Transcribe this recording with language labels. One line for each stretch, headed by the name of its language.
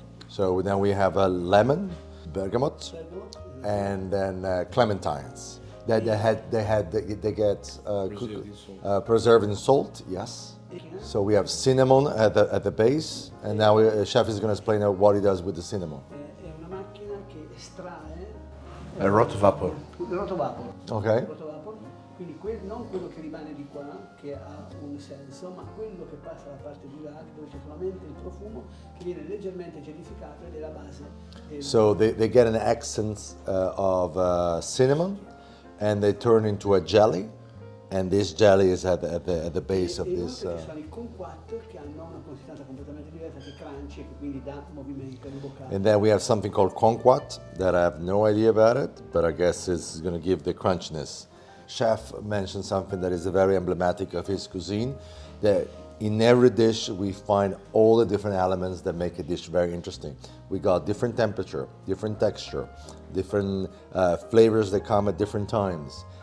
English: So then we have a lemon, bergamot, and then clementines. They get preserved in salt. Yes. So we have cinnamon at the base, and now the chef is going to explain what he does with the cinnamon.
Italian: È una macchina che estrae
English: A rotovapor.
Italian: il rotovapor.
English: Okay.
Italian: Rotovapor, quindi non quello che rimane di qua, che ha un senso, ma quello che passa dalla parte di là, dove c'è solamente il profumo, che viene leggermente gelificato ed è la base.
English: So they get an essence of cinnamon, and they turn into a jelly, and this jelly is at the base of this.
Italian: Ci sono i kumquat che hanno una consistenza completamente diversa, che crunchy e che quindi dà movimento in bocca.
English: And then we have something called kumquat that I have no idea about it, but I guess it's going to give the crunchiness. Chef mentioned something that is very emblematic of his cuisine, that in every dish we find all the different elements that make a dish very interesting. We got different temperature, different texture, different flavors that come at different times.